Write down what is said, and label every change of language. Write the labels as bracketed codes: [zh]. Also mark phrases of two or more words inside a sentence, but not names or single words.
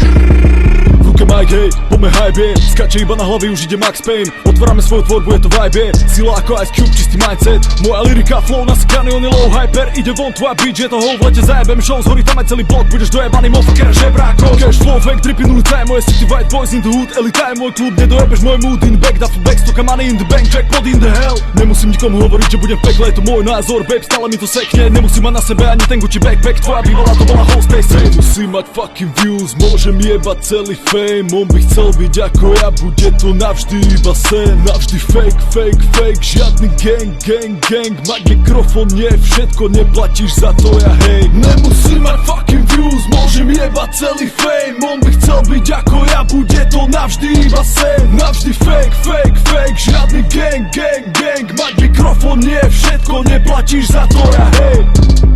[sk] V ruke Mike, hej, poďme hype, skače iba na hlavy, už ide Max Payne. Otvárame svoju tvorbu, je to vibe, sila ako Ice Cube, čistý mindset. Moja lyrika, flow, nasekaný, on je [en] low hyper. [sk] Ide von, tvoja bitch, je to hole, v lete zajebem show. Zhorí tam aj celý blok, budeš dojebaný motherfucker, žebráko. [en] Cash flow, fake, trippin, [sk] ulica je moje [en] city, white boys in the hood. [sk] Elita je môj klub, nedojebeš môj mood [en] in back, duffel bag, stoka money in the bank, jackpot in the hell. [sk] Nemusím nikomu hovoriť, že budem v pekle, je to môj názor, babe, stále mi to sekne. Nemusím mať na sebe ani ten Gucci backpack, tvoja bývalá to bola hostess. Nemusím mať [en] fucking views, [sk] môžem jebať celý fame. On by chcel byť ako ja, bude to navždy iba sen. Navždy fake, fake, fake, žiadny gang, gang, gang. Mať mikrofón nie všetko, neplatíš za to, ja hej. Nemusím mať [en] fucking views, [sk] môžem jebať celý fame. On by chcel byť ako ja, bude to navždy iba sen. Navždy fake, fake, fake, žiadny gang, gang, gang. Mať mikrofón nie všetko, neplatíš za to, ja hej.